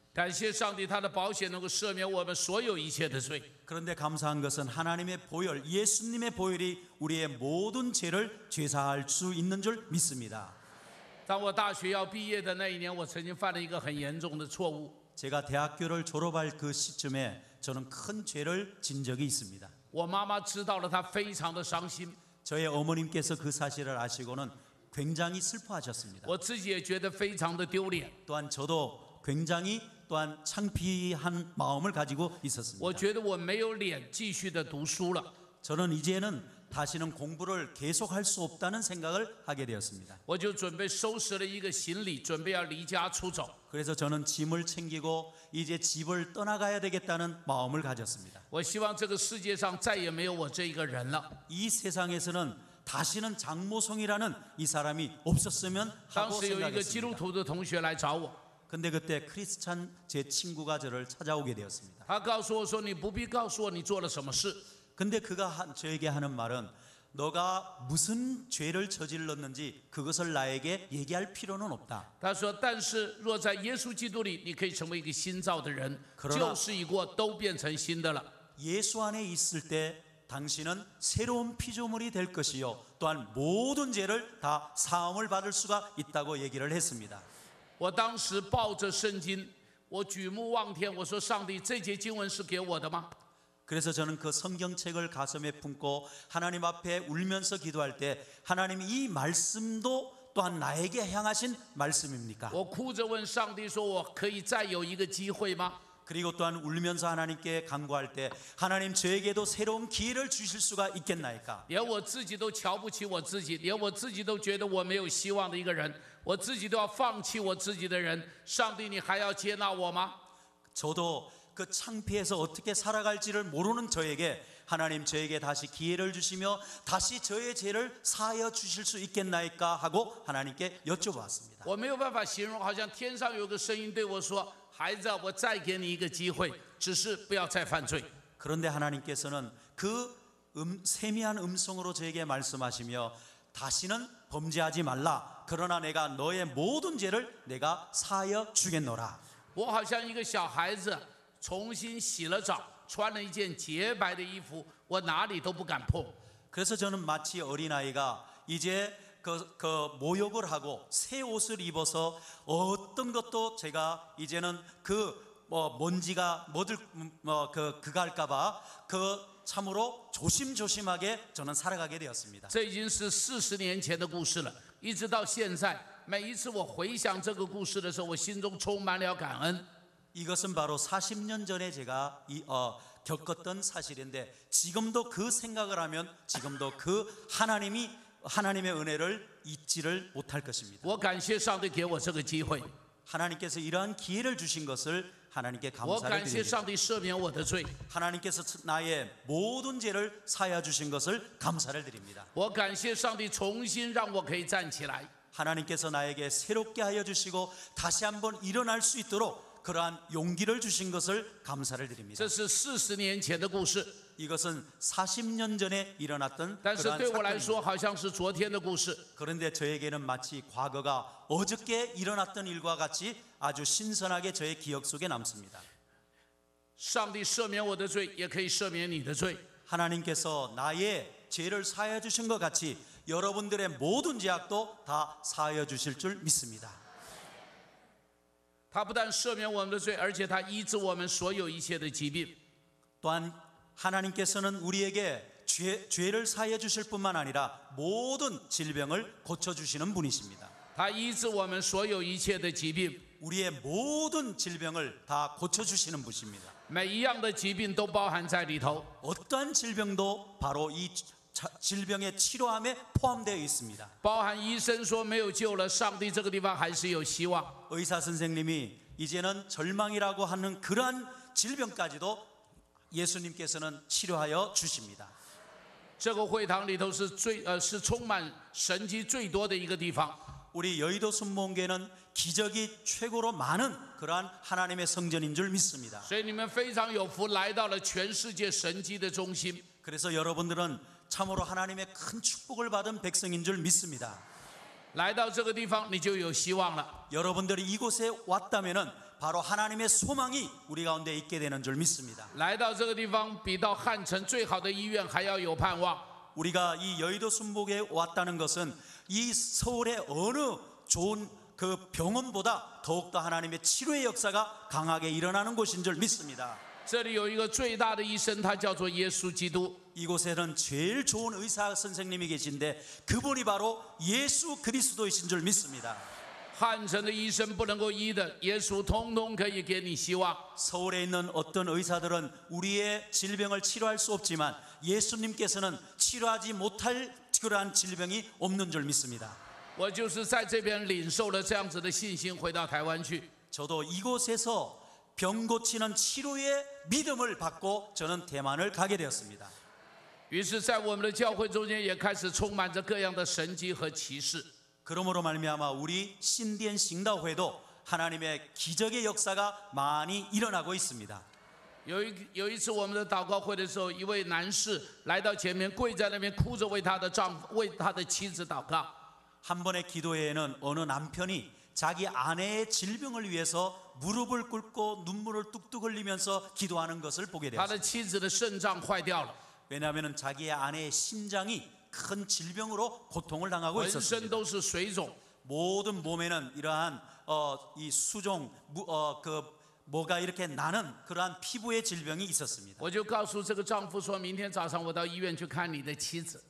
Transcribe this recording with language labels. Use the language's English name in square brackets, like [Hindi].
[Chinese] 感谢上帝，他的保险能够赦免我们所有一切的罪。 [Korean] 그런데 감사한 것은 하나님의 보혈, 예수님의 보혈이 우리의 모든 죄를 죄사할 수 있는 줄 믿습니다. [Chinese] 当我大学要毕业的那一年，我曾经犯了一个很严重的错误。 [Korean] 제가 대학교를 졸업할 그 시점에 저는 큰 죄를 진 적이 있습니다. [Chinese] 我妈妈知道了，她非常的伤心。 [Korean] 저의 어머님께서 그 사실을 아시고는 굉장히 슬퍼하셨습니다. [Chinese] 我自己也觉得非常的丢脸。 [Korean] 또한 저도 굉장히 또한 창피한 마음을 가지고 있었습니다. [Chinese] 我觉得我没有脸继续的读书了。 [Korean] 저는 이제는 다시는 공부를 계속할 수 없다는 생각을 하게 되었습니다. [Chinese] 我就准备收拾了一个行李，准备要离家出走。 [Korean] 그래서 저는 짐을 챙기고 이제 집을 떠나가야 되겠다는 마음을 가졌습니다. [Chinese] 我希望这个世界上再也没有我这一个人了。 [Korean] 이 세상에서는 다시는 장모성이라는 이 사람이 없었으면 [Chinese] 当 [Korean] 하고 [Chinese] 时有一个基督 [Korean] 생각했습니다. [Chinese] 徒的同学来找我， [Korean] 근데 그때 크리스찬 제 친구가 저를 찾아오게 되었습니다. [Chinese] 他告诉我说：“你不必告诉我你做了什么事。 [Korean] 근데 그가 저에게 하는 말은 너가 무슨 죄를 저질렀는지 그것을 나에게 얘기할 필요는 없다. [Chinese] 他说：“但是若在耶稣基督里，你可以成为一个新造的人， [Korean] 그러나 [Chinese] 旧事已过，都变成新的了。 [Korean] 예수 안에 있을 때 당신은 새로운 피조물이 될 것이요 또한 모든 죄를 다 사함을 받을 수가 있다고 얘기를 했습니다. [Chinese] 我当时抱着圣经，我举目望天，我说：“上帝，这节经文是给我的吗？” [Korean] 그래서 저는 그 성경책을 가슴에 품고 하나님 앞에 울면서 기도할 때 하나님 이 말씀도 또한 나에게 향하신 말씀입니까? [Chinese] 我哭着问上帝说：“我可以再有一个机会吗？” [Korean] 그리고 또한 울면서 하나님께 간구할 때 하나님 저에게도 새로운 기회를 주실 수가 있겠나이까? [Chinese] 连我自己都瞧不起我自己，连我自己都觉得我没有希望的一个人，我自己都要放弃我自己的人，上帝，你还要接纳我吗？ [Korean] 저도 그 창피해서 어떻게 살아갈지를 모르는 저에게 하나님 저에게 다시 기회를 주시며 다시 저의 죄를 사하여 주실 수 있겠나이까 하고 하나님께 여쭤봤습니다. [Chinese] 我没有办法形容，好像天上有个声音对我说：“孩子，我再给你一个机会，只是不要再犯罪。” [Korean] 그런데 하나님께서는 그 세미한 음성으로 저에게 말씀하시며 다시는 범죄하지 말라. 그러나 내가 너의 모든 죄를 내가 사하여 주겠노라. [Chinese] 我好像一个小孩子重新洗了澡，穿了一件洁白的衣服，我哪里都不敢碰。 [Korean] 그래서 저는 마치 어린아이가 이제 그 모욕을 하고 새 옷을 입어서 어떤 것도 제가 이제는 먼지가 그갈까봐 참으로 조심조심하게 저는 살아가게 되었습니다. [Chinese] 这已经是40年前的故事了，一直到现在，每一次我回想这个故事的时候，我心中充满了感恩。 [Korean] 이것은 바로 40년 전에 제가 겪었던 사실인데 지금도 그 생각을 하면 지금도 그 하나님의 은혜를 잊지를 못할 것입니다. [Chinese] 我感谢上帝给我这个机会， [Korean] 하나님께서 이러한 기회를 주신 것을 하나님께 [Chinese] 我 [Korean] 감사를 [Chinese] 感谢 [Korean] 드립니다. [Chinese] 上帝赦免我的罪， [Korean] 하나님께서 나의 모든 죄를 사하여 주신 것을 감사를 드립니다. [Chinese] 我感谢上帝重新让我可以站起来。 [Korean] 하나님께서 나에게 새롭게 하여 주시고 다시 한번 일어날 수 있도록 그러한 용기를 주신 것을 감사를 드립니다. [Chinese] 这是40年前的故事， [Korean] 이것은 40년 전에 일어났던 [Chinese] 但是 [Korean] 그러한 [Chinese] 对我来说好像是昨天的故事。 [Korean] 그런데 저에게는 마치 과거가 어저께 일어났던 일과 같이 아주 신선하게 저의 기억 속에 남습니다. [Chinese] 上帝赦免我的罪，也可以赦免你的罪。 [Korean] 하나님께서 나의 죄를 사하여 주신 것 같이 여러분들의 모든 죄악도 다 사하여 주실 줄 믿습니다. [Chinese] 他不但赦免我们的罪，而且他医治我们所有一切的疾病。 [Korean] 또한 하나님께서는 우리에게 죄를 사하여 주실 뿐만 아니라 모든 질병을 고쳐 주시는 분이십니다. [Chinese] 他医治我们所有一切的疾病， [Korean] 우리의 모든 질병을 다 고쳐 주시는 분이십니다. [Chinese] 每一样的疾病都包含在里头。 [Korean] 어떠한 질병도 바로 이 질병의 치료함에 포함되어 있습니다. [Chinese] 包含医生说没有救了，上帝这个地方还是有希望。 [Korean] 의사 선생님이 이제는 절망이라고 하는 그러한 질병까지도 예수님께서는 치료하여 주십니다. [Chinese] 这个会堂里头是充满神迹最多的一个地方。 [Korean] 우리 여의도 순복음교회는 기적이 최고로 많은 그러한 하나님의 성전인 줄 믿습니다. [Chinese] 所以你们非常有福，来到了全世界神迹的中心。 [Korean] 그래서 여러분들은 참으로 하나님의 큰 축복을 받은 백성인 줄 믿습니다. [Chinese] 来到这个地方，你就有希望了。 [Korean] 여러분들이 이곳에 왔다면은 바로 하나님의 소망이 우리 가운데 있게 되는 줄 믿습니다. [Chinese] 来到这个地方，比到汉城最好的医院还要有盼望。 [Korean] 우리가 이 여의도 순복에 왔다는 것은 이 서울의 어느 좋은 그 병원보다 더욱더 하나님의 치료의 역사가 강하게 일어나는 곳인 줄 믿습니다. [Chinese] 这里有一个最大的医生，他叫做耶稣基督。 [Korean] 이곳에는 제일 좋은 의사 선생님이 계신데 그분이 바로 예수 그리스도이신 줄 믿습니다. [Chinese] 汉城的医生不能够医的，耶稣通通可以给你希望。 [Korean] 서울에 있는 어떤 의사들은 우리의 질병을 치료할 수 없지만 예수님께서는 치료하지 못할 그러한 질병이 없는 줄 믿습니다. [Chinese] 我就是在这边领受了这样子的信心，回到台湾去。 [Korean] 저도 이곳에서 병 고치는 치료의 믿음을 받고 저는 대만을 가게 되었습니다. [Chinese] 于是，在我们的教会中间也开始充满着各样的神迹和奇事。 [Korean] 그러므로 말미암아 우리 신디엔 싱다회도 하나님의 기적의 역사가 많이 일어나고 있습니다. [Chinese] 有一次我们的祷告会的时候，一位男士来到前面，跪在那边哭着为他的妻子祷告。 [Korean] 한 번의 기도회에는 어느 남편이 자기 아내의 질병을 위해서 무릎을 꿇고 눈물을 뚝뚝 흘리면서 기도하는 것을 보게 [Chinese] 他的 [Korean] 되었습니다. [Chinese] 妻子的肾脏坏掉了， [Korean] 왜냐하면 자기의 아내의 심장이 큰 질병으로 고통을 당하고 [Chinese] 浑身 [Korean] 있었습니다. [Chinese] 都是水肿。 [Korean] 모든 몸에는 이러한 이 수종 뭐가 이렇게 나는 그러한 피부의 질병이 있었습니다. [Chinese] 我就告诉这个丈夫说，明天早上我到医院去看你的妻子。